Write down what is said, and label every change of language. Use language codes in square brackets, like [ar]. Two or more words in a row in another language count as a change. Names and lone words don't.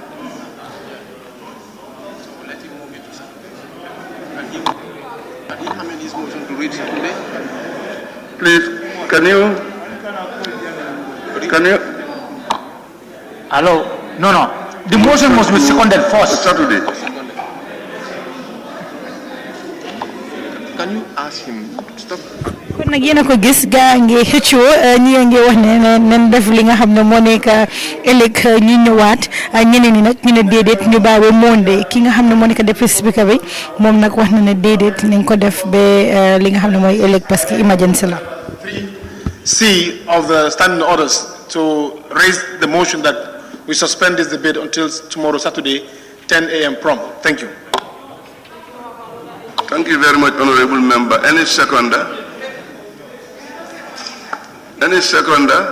[en] Please, can you? Hello? No. The motion must be seconded first. Saturday. Can you ask him to stop? [wo] kon nag yéen a ko gis gaa ngi xëccoo ñi ngi wax ne nen def li nga xam ne moo nekk ëllëg ñu ñëwaat ñeneen ñi nag ñu ne déedéet ñu bàyyi ba Monday ki nga xam ne moo nekk [en] deputy speaker [wo] bi moom nag wax na ne déedéet nañ ko def ba li nga xam ne mooy ëllëg [fr] parce que [wo] emergency la. [en] C of the standing orders to raise the motion that we suspend this debate until tomorrow, Saturday, 10 a.m. prompt. Thank you. Thank you very much, Honorable Member. Any seconder? Any seconder?